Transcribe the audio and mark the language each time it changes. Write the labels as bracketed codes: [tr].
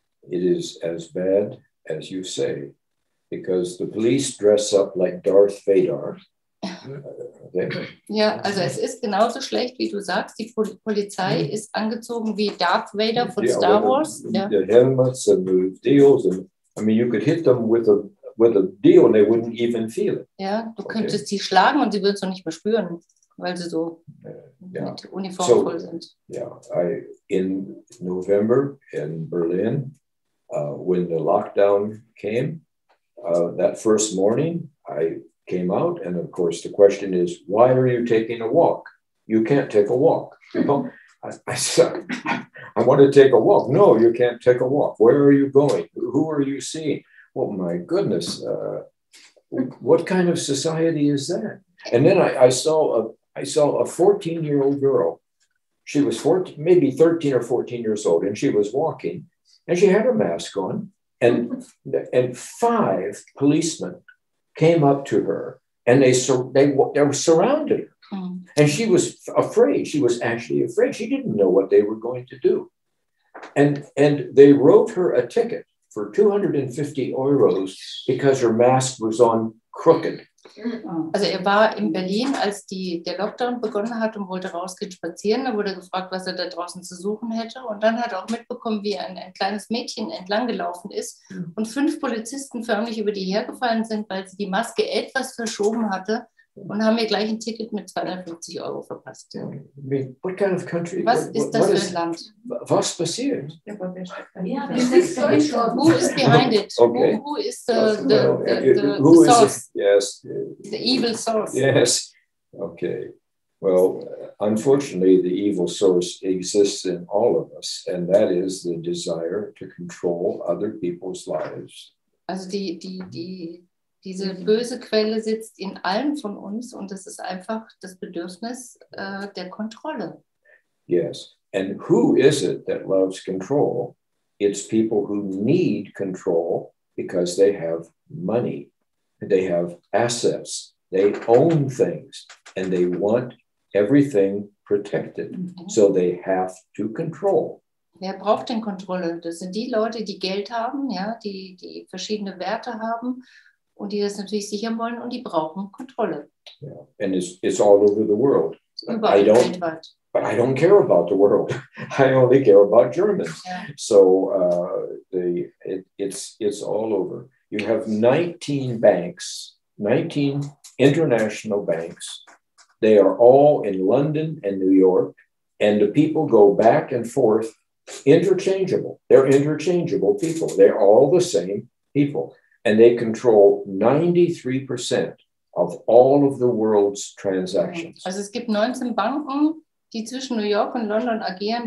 [en] It is as bad as you say, because the police dress up like Darth Vader. [de] Ja, also es ist genauso schlecht, wie du sagst. Die Polizei ist angezogen wie Darth Vader von Star Wars. [en] The helmets and the deals, and I mean, you could hit them with a deal and they wouldn't even feel it. [de] Ja, du könntest sie schlagen und sie würden es noch nicht mehr spüren, weil sie so mit Uniform voll sind. [en] Yeah, in November in Berlin, when the lockdown came, that first morning, I came out, and of course the question is, why are you taking a walk? You can't take a walk. You know? I said, I want to take a walk. No, you can't take a walk. Where are you going? Who are you seeing? Oh my goodness, what kind of society is that? And then I saw a 14-year-old girl. She was 14, maybe 13 or 14 years old, and she was walking, and she had her mask on, and 5 policemen came up to her, and they surrounded her. And she was afraid. She was actually afraid. She didn't know what they were going to do. And they wrote her a ticket for 250 euros because her mask was on crooked. [de] Also war in Berlin, als der Lockdown begonnen hat und wollte rausgehen spazieren. Da wurde gefragt, was da draußen zu suchen hätte. Und dann hat er auch mitbekommen, wie ein kleines Mädchen entlang gelaufen ist und 5 Polizisten förmlich über die hergefallen sind, weil sie die Maske etwas verschoben hatte, und haben mir gleich ein Ticket mit 250 Euro verpasst. [en] What kind of country? [de] Was ist das für ein Land? Was passiert? [en] Who is behind it? Okay. Who is the source? Yes. The evil source. Yes. Okay. Well, unfortunately, the evil source exists in all of us, and that is the desire to control other people's lives. [de] Also diese böse Quelle sitzt in allen von uns, und das ist einfach das Bedürfnis der Kontrolle. [en] Yes. And who is it that loves control? It's people who need control because they have money, they have assets, they own things, and they want everything protected. So they have to control. [de] Wer braucht denn Kontrolle? Das sind die Leute, die Geld haben, ja, die verschiedene Werte haben und die das natürlich sichern wollen, und die brauchen Kontrolle. [en] Yeah. And it's all over the world. [de] Überall weltweit. [en] But I don't care about the world. I only care about Germans. Yeah. So it's all over. You have 19 banks, 19 international banks. They are all in London and New York, and the people go back and forth interchangeable. They're interchangeable people. They're all the same people. And they control 93% of all of the world's transactions. [de] Also es gibt 19 Banken, die zwischen New York und London agieren.